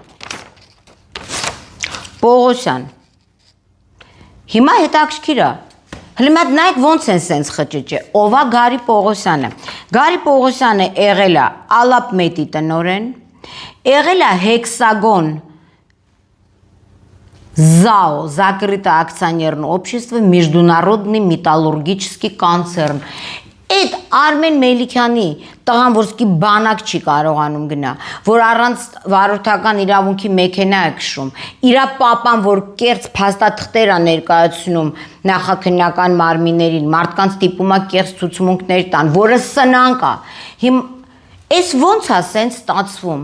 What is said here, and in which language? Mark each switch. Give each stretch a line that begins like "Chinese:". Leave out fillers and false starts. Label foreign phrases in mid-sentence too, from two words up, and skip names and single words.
Armenian: Պողոսյան։ Հիմա հետաքրքիր է։ Հլիմա նայեք ոնց են սենց խճճը, ով է Գարի Պողոսյանը։ Գարի Պողոսյանը եղել է Ալապմետի տնօրեն, եղել է հեքսագոն
Russian: ЗАО, Закрытое акционерное общество, Международный металлургический концерн։
Armenian: Այդ Արմեն Մելիքյանի տղան, որ սկի բանակ չի կարողանում գնա, որ առանց վարորդական իրավունքի մեքենա է քշում, իրա պապան, որ կերծ փաստաթղթեր է ներկայացնում նախաքննական մարմիններին, մարդկանց տիպում է կերծ ցուցմունքներ տան, որը սնանկ է։ Այս ոնց է սենց ստացվում։